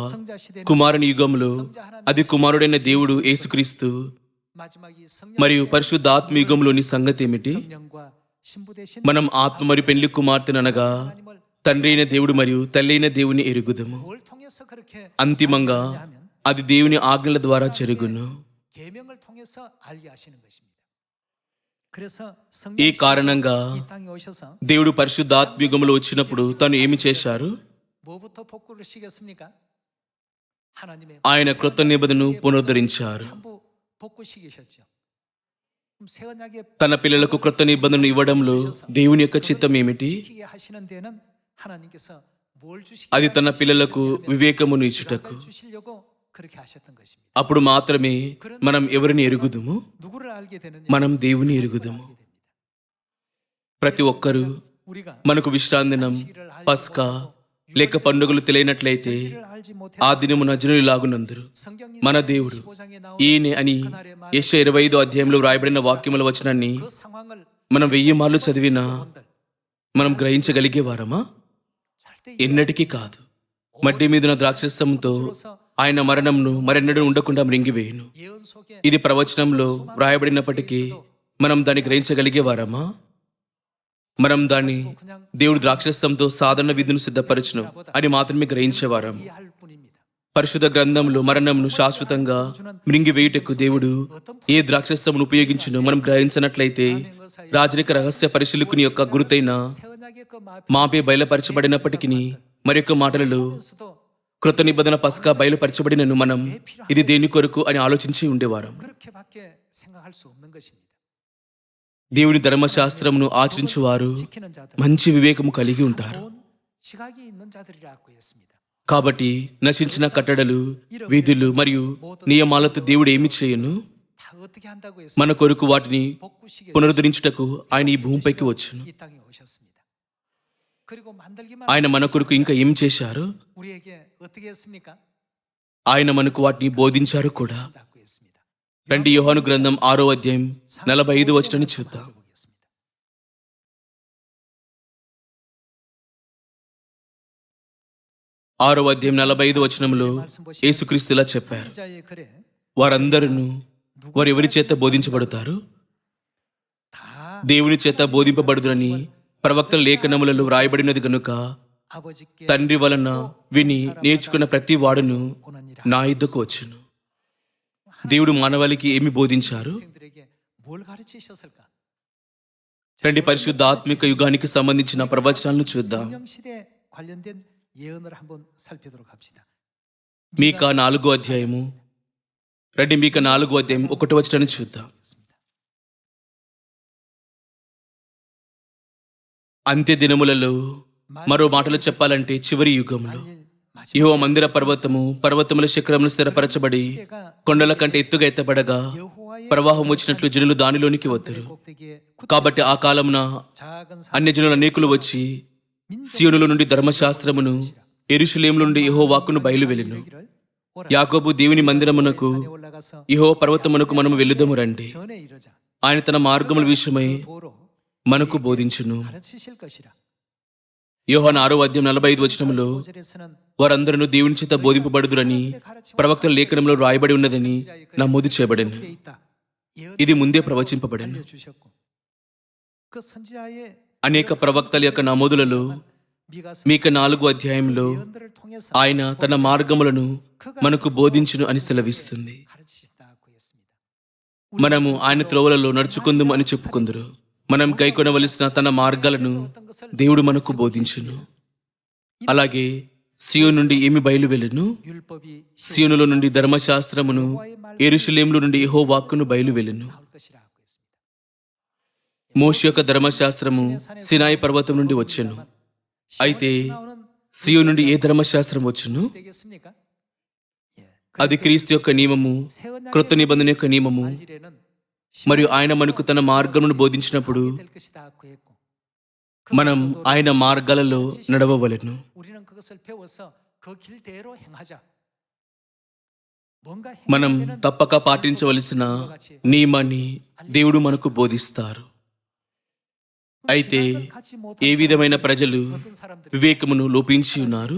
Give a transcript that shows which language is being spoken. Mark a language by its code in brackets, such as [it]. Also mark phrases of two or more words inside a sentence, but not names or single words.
[ko] 성자 시대는 [te] కుమారుని యుగంలో అది కుమారుడైన దేవుడు యేసుక్రీస్తు, [ko] 마지막 이 [te] మరియు పరిశుద్ధ ఆత్మ యుగంలోని సంగతి ఏమిటి? [ko] 성령과 신부 대신 [te] మనం ఆత్మ మరియు పెళ్లి కుమార్తెను అనగా [ko] 하나님을 [te] తండ్రి అయిన దేవుడు మరియు తల్లి అయిన దేవుని ఎరుగుదము. [ko] 뭘 통해서 그렇게 [te] అంతిమంగా [ko] 하면 [te] అది దేవుని ఆజ్ఞల ద్వారా జరుగును. [ko] 계명을 통해서 알게 하시는 것입니다. 그래서 [te] ఈ [ko] 성령 [te] కారణంగా [ko] 이 땅에 오셔서 [te] దేవుడు పరిశుద్ధాత్మ యుగంలో వచ్చినప్పుడు తను ఏమి చేశారు? [ko] 뭐부터 복구를 시켰습니까? 하나님의 [te] ఆయన క్రొత్త నిబంధనను పునరుద్ధరించారు. [ko] 전부 복구시키셨죠. 그럼 새 언약의 [te] తన పిల్లలకు క్రొత్త నిబంధనను ఇవ్వడంలో దేవుని యొక్క చిత్తం ఏమిటి? [ko] 지키게 하시는 데는 하나님께서 뭘 주시기 [te] అది తన పిల్లలకు వివేకమును ఇచ్చుటకు. [ko] 주시려고 그렇게 하셨던 것입니다. [te] అప్పుడు మాత్రమే మనం ఎవరిని ఎరుగుదుము? [ko] 누구를 알게 되느냐? [te] మనం దేవుని ఎరుగుదుము. ప్రతి ఒక్కరూ [ko] 우리가 [te] మనకు విశ్రాంతి దినం, పస్కా లేక పండుగలు తెలియనట్లయితే [ko] 알지 못해 [te] ఆ దినము నజరులాగునందురు. [ko] 성경이 [te] మన దేవుడు [ko] 15장에 나오는 [te] ఈయనే అని యెషయా 25 అధ్యాయంలో వ్రాయబడిన వాక్యముల వచనాన్ని [ko] 그 상황을 [te] మనం 1000 మార్లు చదివినా మనం గ్రహించగలిగే వారమా? [ko] 절대 [te] ఎన్నటికీ కాదు. మడ్డి మీదున ద్రాక్షరసంతో ఆయన మరణంను మరెన్నడూ ఉండకుండా మృంగివేయును. [ko] 예언 속에 [te] ఇది ప్రవచనంలో వ్రాయబడినప్పటికీ మనం దాన్ని గ్రహించగలిగే వారమా? మనం దాన్ని దేవుడు ద్రాక్షరసంతో సాధారణ విధును సిద్ధపరచును అని మాత్రమే గ్రహించేవారం. [ko] 이해할 뿐입니다. [te] పరిశుద్ధ గ్రంథంలో మరణంను శాశ్వతంగా మృంగివేయుటకు దేవుడు ఏ ద్రాక్షరసమును ఉపయోగించును మనం గ్రహించినట్లయితే రాజరిక రహస్య పరిశీలకుని యొక్క గురుతైన [ko] 새 언약의 그 [te] మాపే బయలుపరచబడినప్పటికీ మరొక మాటలలో [ko] 마음에서도 [te] కృత నిబంధన పస్కా బయలుపరచబడినను మనం ఇది దేని కొరకు అని ఆలోచించి ఉండేవారం. [ko] 그렇게밖에 생각할 수 없는 것입니다. [te] దేవుని ధర్మశాస్త్రమును ఆచరించువారు [ko] 지키는 자들, [te] మంచి వివేకము కలిగి ఉంటారు. [ko] 좋은 지각이 있는 자들이라고 했습니다. [te] కాబట్టి నశించిన కట్టడలు, విధులు మరియు నియమాలతో దేవుడు ఏమి చేయను? [ko] 다 어떻게 한다고 했습니까? [te] మన కొరకు వాటిని [ko] 복구시계 [te] పునరుద్ధరించుటకు ఆయన ఈ భూమిపైకి వచ్చును. [ko] 이 땅에 오셨습니다. 그리고 만들기만 [te] ఆయన మన కొరకు ఇంకా ఏం చేశారు? [ko] 우리에게 어떻게 했습니까? [te] ఆయన మనకు వాటిని బోధించారు కూడా. [ko] 한다고 했습니다. [te] రండి యోహాను గ్రంథం 6వ అధ్యాయం 45 వచనాన్ని చూద్దాం. [ko] 보겠습니다. [te] 6వ అధ్యాయం 45 వచనంలో యేసుక్రీస్తు ఇలా చెప్పారు, [ko] 선지자의 글에 [te] వారందరూ వారు ఎవరి చేత బోధించబడతారు? [ko] 다 [te] దేవుని చేత బోధింపబడుదురని ప్రవక్తల లేఖనములలో వ్రాయబడినది గనుక [ko] 아버지께 [te] తండ్రి వలన విని నేర్చుకున్న ప్రతి వాడును [ko] 오느니라. [te] నా యుద్ధకు వచ్చును. దేవుడు మానవాళికి ఏమి బోధించారు? [ko] 학생들에게 뭘 가르치셨을까? [te] రండి పరిశుద్ధ ఆత్మిక యుగానికి సంబంధించిన ప్రవచనాలను చూద్దాం. [ko] 성령 시대 관련된 예언을 한번 살피도록 합시다. [te] మీకా 4వ అధ్యాయము, రండి మీకా 4వ అధ్యాయం 1వ వచనాన్ని చూద్దాం. అంత్య దినములలో, మరో మాటలు చెప్పాలంటే చివరి యుగంలో, యెహోవా మందిర పర్వతముల శిఖరములు స్థిరపరచబడి కొండల కంటే ఎత్తుగా ఎత్తబడగా ప్రవాహం వచ్చినట్లు జనులు దానిలోనికి వద్దరు. కాబట్టి ఆ కాలమున అన్యజనులు అనేకులు వచ్చి సీయోనులో నుండి ధర్మశాస్త్రమును, యెరూషలేములో నుండి యెహోవా వాక్కును బయలువెళ్ళెను. యాకోబు దేవుని మందిరమునకు, యెహోవా పర్వతమునకు మనము వెళ్ళుదము రండి. [ko] 전에 이르자. [te] ఆయన తన మార్గముల విషయమై [ko] 도로 [te] మనకు బోధించును. [ko] 가르치실 것이라. [te] యోహాను 6వ అధ్యాయం 45 వచనములో [ko] 5절에서는 [te] వారందరూ దేవుని చేత బోధింపబడుదురని ప్రవక్తల లేఖనంలో రాయబడి ఉన్నదని నమోదు చేయబడెను. [ko] 돼 있다. [te] ఇది ముందే ప్రవచింపబడెను. [ko] 알려주셨고 그 선지자의 [te] అనేక ప్రవక్తల యొక్క నమోదులలో [ko] 미가서 [te] మీక 4వ అధ్యాయంలో [ko] 예언들을 통해서 [te] ఆయన తన మార్గములను మనకు బోధించును అని సెలవిస్తుంది. [ko] 가르치신다고 했습니다. [te] మనము ఆయన త్రోవలలో నడుచుకుందుము అని చెప్పుకుందరు. మనం గైకొనవలసిన తన మార్గాలను దేవుడు మనకు బోధించును. అలాగే సియోను నుండి ఏమి బయలువెళ్ళెను? [ko] 율법이 [te] సియోనులో నుండి ధర్మశాస్త్రమును, యెరూషలేములో నుండి యెహోవా వాక్కును బయలువెళ్ళెను. [ko] 나올 것이라고 했습니다. [te] మోషే యొక్క ధర్మశాస్త్రము సినాయి పర్వతం నుండి వచ్చెను. అయితే [ko] 나오는 [te] సియోను నుండి ఏ ధర్మశాస్త్రం వచ్చును? [ko] 되겠습니까? 예. [te] అది క్రీస్తు యొక్క నియమము, క్రొత్త నిబంధన యొక్క నియమము. [ko] 말일에는 [te] మరియు ఆయన మనకు తన మార్గమును బోధించినప్పుడు [ko] 될 것이다고 했고 [te] మనం ఆయన మార్గాలలో నడవవలెను. [ko] 우리는 그것을 배워서 그 길대로 행하자. 뭔가 [te] మనం [ko] 행하는 [te] తప్పక పాటించవలసిన నియమాన్ని దేవుడు మనకు బోధిస్తారు. అయితే ఏ విధమైన ప్రజలు వివేకమును లోపించి ఉన్నారు?